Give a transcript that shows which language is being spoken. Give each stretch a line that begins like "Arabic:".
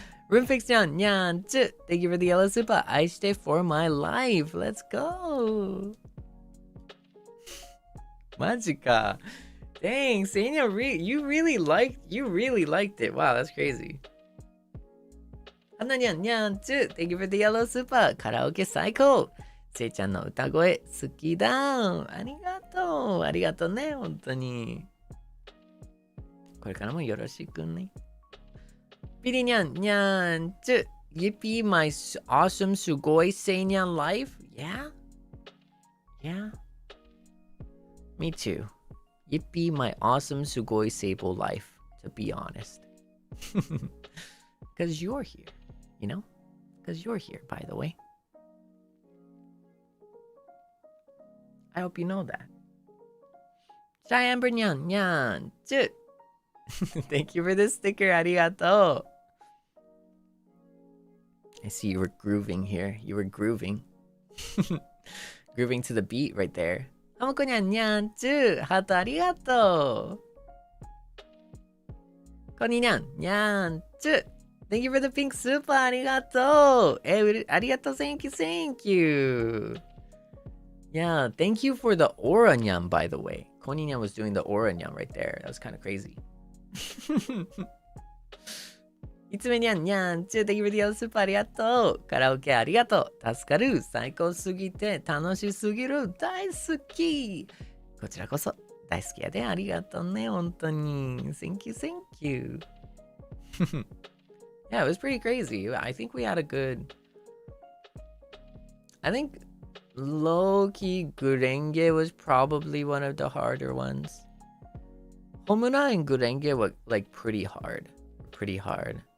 English: Roomfix Nyan, Nyan, too. Thank you for the yellow super. Aishite for my life. Let's go. Majika. Dang, Seinyan, you really liked it. Wow, that's crazy. Hananyan, Nyan, too. Thank you for the yellow super.
Japanese: Karaoke 最高。せいちゃんの歌声好きだ。ありがとう。ありがとうね、本当に。これからもよろしくね。
English: ピリニャン、ニャン、too. Yippee, my awesome sugoi Seinyan life. Yeah? Yeah? Me too. Yippee, my awesome sugoi Seible life, to be honest. Because you're here, you know? Because you're here, by the way. I hope you know that. Cheyenne Bernyan, Nyan, too. Thank you for the sticker, arigato. I see you were grooving here. You were grooving. Grooving to the beat right there. Hamoko nyan nyan too. Hato arigato. Koni nyan nyan too. Thank you for the pink super. Arigato. Arigato. Thank you. Yeah, thank you for the aura nyan, by the way. Koni nyan was doing the aura nyan right there. That was kind of crazy.
Japanese: いつめにゃんにゃん、中的ビデオスーパーありがとう。カラオケありがとう。助かる。最高すぎて楽しすぎる。大好き。こちらこそ大好きやで。ありがとうね。本当に。
English: Thank you, thank you. Yeah, it was pretty crazy. I think we had a good... I think low-key Gurenge was probably one of the harder ones. Homura and Gurenge were like pretty hard. Pretty hard.